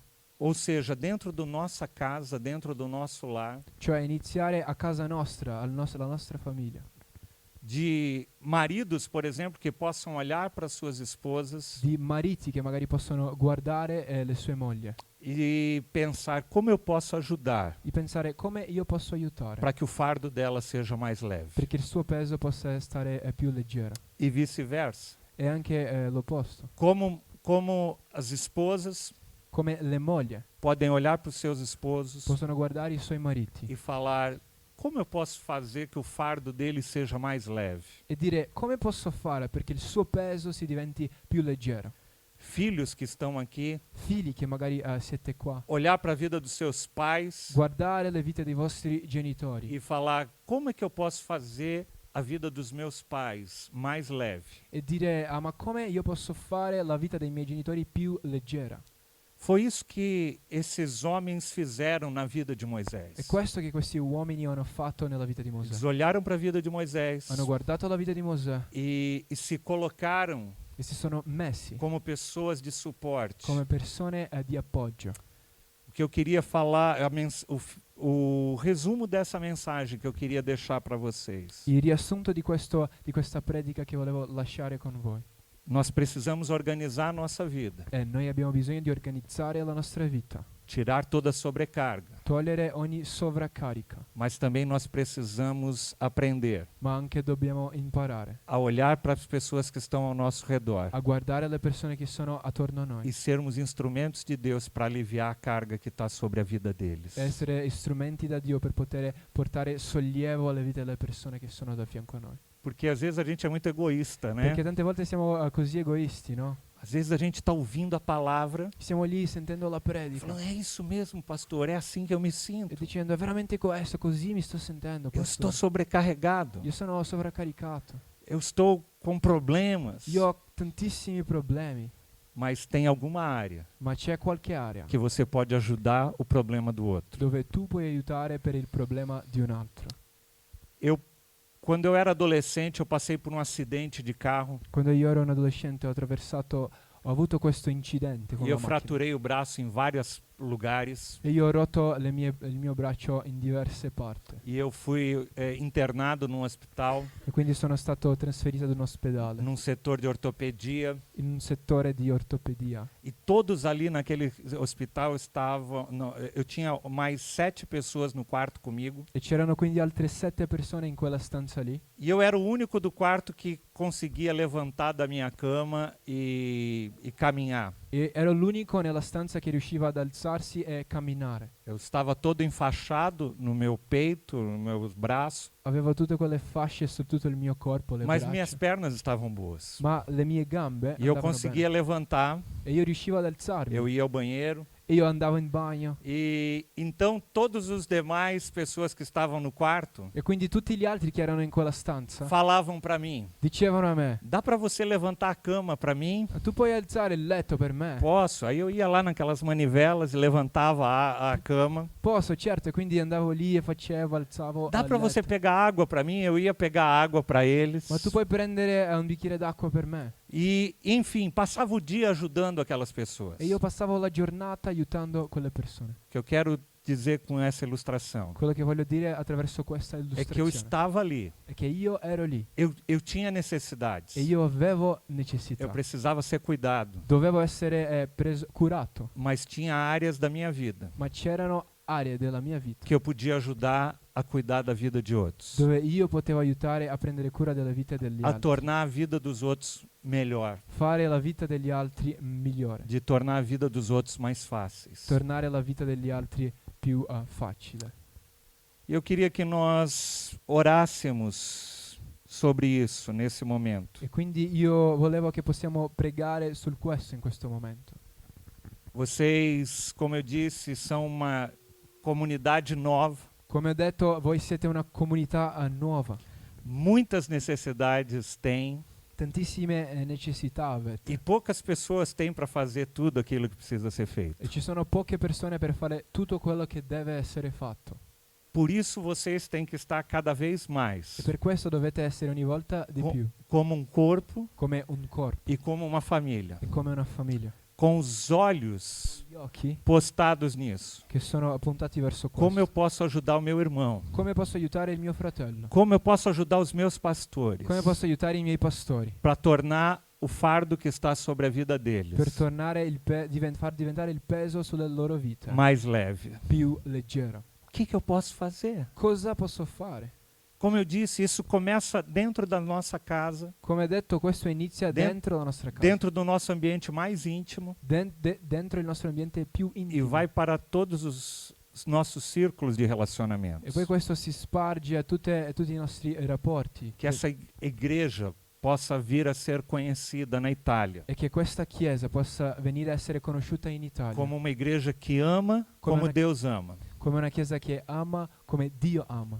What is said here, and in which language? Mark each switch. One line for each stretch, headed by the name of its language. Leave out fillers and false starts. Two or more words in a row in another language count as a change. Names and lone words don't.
Portuguese: ou seja, dentro da nossa casa, dentro do nosso lar,
Italian: cioè iniziare a casa nostra, alla nostra famiglia,
Portuguese: de maridos, por exemplo, que possam olhar para suas esposas
Italian: di mariti che magari possono guardare le sue mogli
Portuguese: e pensar como eu posso ajudar
Italian: e pensare come io posso aiutare
Portuguese: para que o fardo dela seja mais leve
Italian: perché il suo peso possa stare più leggero,
Portuguese: e vice-versa.
Italian: e anche l'opposto,
Portuguese: Como as esposas
Italian: come le mogli
Portuguese: podem olhar para os seus esposos
Italian: possono guardare i suoi mariti
Portuguese: e falar: como eu posso fazer que o fardo dele seja mais leve?
Italian: e dire come posso fare perché il suo peso si diventi più leggero.
Portuguese: Filhos que estão aqui,
Italian: Figli che magari siete qua,
Portuguese: olhar para a vida dos seus pais
Italian: guardare le vite dei vostri genitori
Portuguese: e falar: como é que eu posso fazer a vida dos meus pais mais leve?
Italian: e dire ma come io posso fare la vita dei miei genitori più leggera?
Portuguese: Foi isso que esses homens fizeram na vida de Moisés.
Italian: È questo che questi uomini hanno fatto nella vita di
Portuguese: Eles
Italian: Mosè.
Portuguese: olharam para a vida de Moisés
Italian: Hanno guardato la vita di Mosè
Portuguese: e se colocaram
Italian: e si sono messi
Portuguese: como pessoas de suporte.
Italian: come persone di appoggio.
Portuguese: O que eu queria falar, o resumo dessa mensagem que eu queria deixar para vocês.
Italian: Il riassunto di questa predica che volevo lasciare con voi
Portuguese: Nós precisamos organizar a nossa vida,
Italian: è: noi abbiamo bisogno di organizzare la nostra vita,
Portuguese: tirar toda a sobrecarga,
Italian: togliere ogni sovraccarica,
Portuguese: mas também nós precisamos aprender
Italian: ma anche dobbiamo imparare
Portuguese: a olhar para as pessoas que estão ao nosso redor
Italian: a guardare le persone che sono attorno a noi
Portuguese: e sermos instrumentos de Deus para aliviar a carga que está sobre a vida deles.
Italian: e essere strumenti da Dio per poter portare sollievo alle vite delle persone che sono da fianco a noi.
Portuguese: Porque às vezes a gente é muito egoísta, né?
Italian: Perché tante volte siamo così egoisti, no?
Portuguese: Às vezes a gente está ouvindo a palavra
Italian: Siamo lì sentendo la
Portuguese: e
Italian: predica
Portuguese: falando: é isso mesmo, pastor, é assim que eu me
Italian: e
Portuguese: sinto.
Italian: dicendo: è veramente questo, così mi sto sentendo,
Portuguese: Eu estou
Italian: pastore.
Portuguese: sobrecarregado,
Italian: Io sono sovraccaricato,
Portuguese: eu estou com problemas.
Italian: io ho tantissimi problemi,
Portuguese: Mas tem alguma área
Italian: ma c'è qualche area
Portuguese: que você pode ajudar o problema do outro.
Italian: dove tu puoi aiutare per il problema di un altro.
Portuguese: Quando eu era adolescente, eu passei por um acidente de carro
Italian: Quando io ero un adolescente ho avuto questo incidente con
Portuguese: e
Italian: la
Portuguese: eu
Italian: macchina
Portuguese: fraturei o braço em várias lugares.
Italian: e io ho rotto il mio braccio in diverse parti
Portuguese: E eu fui internado num hospital,
Italian: e quindi sono stato trasferito ad un ospedale
Portuguese: num setor de ortopedia.
Italian: in un settore di ortopedia
Portuguese: E todos ali naquele hospital estavam. Eu tinha mais 7 pessoas no quarto comigo.
Italian: e c'erano quindi altre 7 persone in quella stanza lì
Portuguese: E eu era o único do quarto que conseguia levantar da minha cama e caminhar.
Italian: e ero l'unico nella stanza che riusciva ad alzarsi e camminare.
Portuguese: Eu estava todo enfaixado no meu peito, no meu braço,
Italian: Avevo tutte quelle fasce su tutto il mio corpo, le
Portuguese: mas
Italian: braccia,
Portuguese: minhas pernas estavam boas.
Italian: ma le mie gambe
Portuguese: E eu
Italian: andavano
Portuguese: conseguia levantar,
Italian: bene. E io riuscivo ad alzarmi
Portuguese: eu ia ao banheiro.
Italian: e io andavo in bagno
Portuguese: E então todos os demais pessoas que estavam no quarto
Italian: e quindi tutti gli altri che erano in quella stanza
Portuguese: falavam para mim:
Italian: dicevano a me:
Portuguese: "Dá para você levantar a cama para mim?"
Italian: tu puoi alzare il letto per me?
Portuguese: Posso. Aí eu ia lá naquelas manivelas e levantava a cama.
Italian: Posso, certo, e quindi andavo lì e facevo, alzavo
Portuguese: Dá
Italian: il
Portuguese: para você
Italian: letto.
Portuguese: pegar água para mim? Eu ia pegar água para eles.
Italian: Ma tu puoi prendere un bicchiere d'acqua per me?
Portuguese: E, enfim, passava o dia ajudando aquelas pessoas.
Italian: E io passavo la giornata aiutando quelle persone.
Portuguese: O que eu quero dizer com essa ilustração
Italian: Quello che voglio dire attraverso questa
Portuguese: é que eu
Italian: illustrazione
Portuguese: estava ali.
Italian: è che io ero lì
Portuguese: Eu tinha necessidades.
Italian: e io avevo
Portuguese: Eu
Italian: necessità.
Portuguese: precisava ser cuidado.
Italian: Dovevo essere curato,
Portuguese: Mas tinha áreas da minha vida
Italian: ma c'erano aree della mia vita
Portuguese: que eu podia ajudar a cuidar da vida de outros,
Italian: dove io potevo aiutare a prendere cura della vita degli
Portuguese: a
Italian: altri,
Portuguese: tornar a vida dos outros melhor,
Italian: fare la vita degli altri migliore,
Portuguese: de tornar a vida dos outros mais fáceis.
Italian: tornare la vita degli altri più facile.
Portuguese: Eu queria que nós orássemos sobre isso nesse momento.
Italian: E quindi io volevo che possiamo pregare sul questo in questo momento.
Portuguese: Vocês, como eu disse, são uma comunidade nova,
Italian: Come ho detto, voi siete una comunità nuova,
Portuguese: muitas necessidades têm
Italian: tantissime necessità avete
Portuguese: e poucas pessoas têm para fazer tudo aquilo que precisa ser feito.
Italian: e ci sono poche persone per fare tutto quello che deve essere fatto.
Portuguese: Por isso vocês têm que estar cada vez mais
Italian: E per questo dovete essere ogni volta di
Portuguese: Co-
Italian: più
Portuguese: como um corpo
Italian: come un corpo
Portuguese: e como uma família,
Italian: e come una famiglia,
Portuguese: com os olhos
Italian: gli occhi
Portuguese: postados nisso.
Italian: che sono puntati verso
Portuguese: Como eu
Italian: questo.
Portuguese: posso ajudar o meu irmão?
Italian: Come posso aiutare il mio fratello?
Portuguese: Como eu posso ajudar os meus pastores
Italian: Come posso aiutare i miei pastori
Portuguese: para tornar o fardo que está sobre a vida deles
Italian: per tornare far diventare il peso sulla loro vita
Portuguese: mais leve?
Italian: più leggero?
Portuguese: O que eu posso fazer?
Italian: Cosa posso fare?
Portuguese: Como eu disse, isso começa dentro da nossa casa,
Italian: Come detto, questo inizia dentro la nostra casa,
Portuguese: dentro do nosso ambiente mais íntimo
Italian: dentro il nostro ambiente più
Portuguese: e
Italian: intimo.
Portuguese: vai para todos os nossos círculos de relacionamento.
Italian: E poi questo si sparge a tutti i nostri rapporti.
Portuguese: Que essa igreja possa vir a ser conhecida na Itália
Italian: E che questa chiesa possa venire a essere conosciuta in Italia
Portuguese: como uma igreja que ama Como como uma- Deus ama,
Italian: come una chiesa che ama come Dio ama,